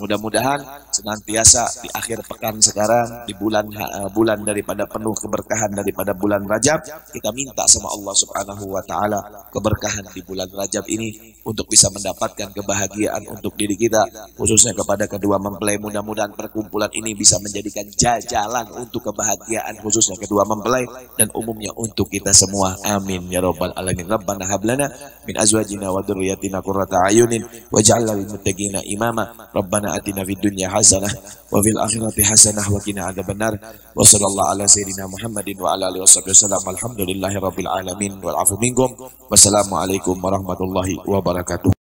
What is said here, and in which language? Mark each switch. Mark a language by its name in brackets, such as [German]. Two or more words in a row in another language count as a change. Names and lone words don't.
[Indonesian] Mudah-mudahan senantiasa di akhir pekan sekarang, di bulan daripada penuh keberkahan daripada bulan Rajab, kita minta sama Allah [Arabic] سبحانه وتعالى [Indonesian] keberkahan di bulan Rajab ini untuk bisa mendapatkan kebahagiaan untuk diri kita, khususnya kepada kedua mempelai. Mudah-mudahan perkumpulan ini bisa menjadikan jalan untuk kebahagiaan khususnya kedua mempelai dan umumnya untuk kita semua. [Arabic] آمين يا رب العالمين. ربنا هب لنا من أزواجنا وذرياتنا قرة أعين واجعلنا للمتقين إماما. ربنا آتنا في الدنيا حسنة وفي الآخرة حسنة وقنا عذاب النار. وصلى الله على سيدنا محمد وعلى آله وسلم. الحمد لله رب العالمين والعفو منكم. والسلام عليكم ورحمة الله وبركاته.